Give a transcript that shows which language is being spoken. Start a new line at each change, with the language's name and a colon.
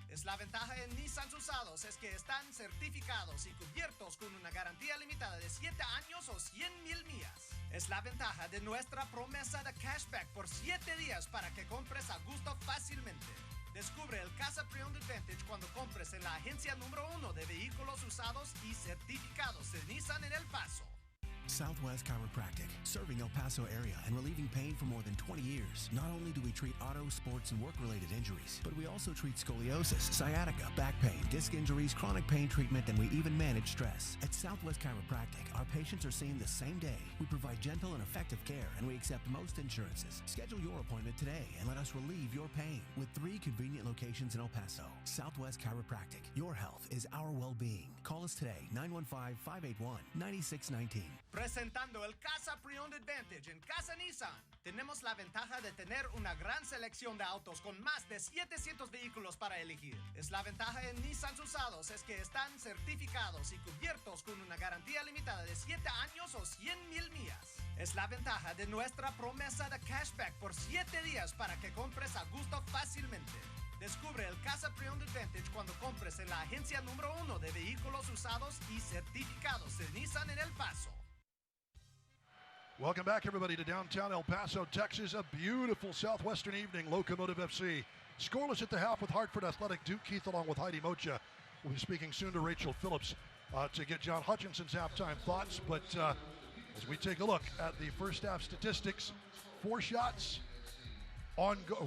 Spanish: Es la ventaja en Nissan usados, es que están certificados y cubiertos con una garantía limitada de 7 años o 100,000 millas. Es la ventaja de nuestra promesa de cashback por 7 días para que compres a gusto fácilmente. Descubre el Casa Pre-Owned Advantage cuando compres en la agencia número 1 de vehículos usados y certificados de Nissan en El Paso.
English: Southwest Chiropractic, serving El Paso area and relieving pain for more than 20 years. Not only do we treat auto, sports, and work-related injuries, but we also treat scoliosis, sciatica, back pain, disc injuries, chronic pain treatment, and we even manage stress. At Southwest Chiropractic, our patients are seen the same day. We provide gentle and effective care, and we accept most insurances. Schedule your appointment today and let us relieve your pain. With 3 convenient locations in El Paso, Southwest Chiropractic, your health is our well-being. Call us today, 915-581-9619.
Spanish: Presentando el Casa Pre-Owned Advantage en Casa Nissan, tenemos la ventaja de tener una gran selección de autos con más de 700 vehículos para elegir. Es la ventaja en Nissan usados, es que están certificados y cubiertos con una garantía limitada de 7 años o 100,000 millas. Es la ventaja de nuestra promesa de cashback por 7 días para que compres a gusto fácilmente. Descubre el Casa Pre-Owned Advantage cuando compres en la agencia número 1 de vehículos usados y certificados de Nissan en El Paso.
English: Welcome back, everybody, to downtown El Paso, Texas. A beautiful southwestern evening. Locomotive FC scoreless at the half with Hartford Athletic. Duke Keith along with Heidi Mocha. We'll be speaking soon to Rachel Phillips to get John Hutchinson's halftime thoughts. But as we take a look at the first half statistics, 4 shots on goal.